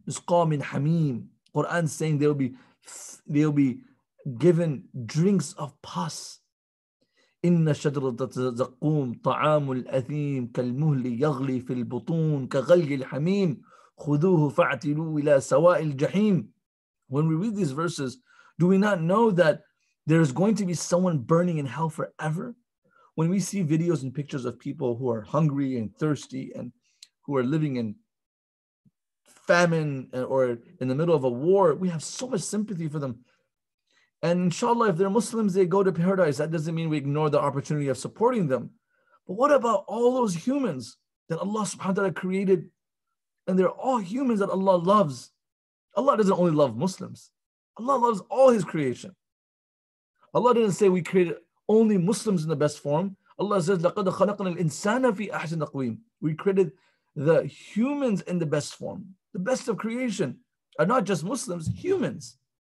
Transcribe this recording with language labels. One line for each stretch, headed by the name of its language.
Arabic: Yusqa min hamim.
English: Quran saying they'll be given drinks of pus.
Arabic: إن شجرة الزقوم طعام الأثيم كالمهل يغلي في البطون كغلي الحميم خذوه فاعتلوا إلى سواء الجحيم.
English: When we read these verses, do we not know that there's going to be someone burning in hell forever? When we see videos and pictures of people who are hungry and thirsty and who are living in famine or in the middle of a war, we have so much sympathy for them. And inshallah, if they're Muslims, they go to paradise. That doesn't mean we ignore the opportunity of supporting them. But what about all those humans that Allah subhanahu wa ta'ala created? And they're all humans that Allah loves. Allah doesn't only love Muslims. Allah loves all His creation. Allah didn't say we created only Muslims in the best form. Allah says,
Arabic: لَقَدْ خَلَقْنَا الْإِنسَانَ فِي أَحْسَنِ تَقْوِيمٍ.
English: We created the humans in the best form. The best of creation are not just Muslims, humans.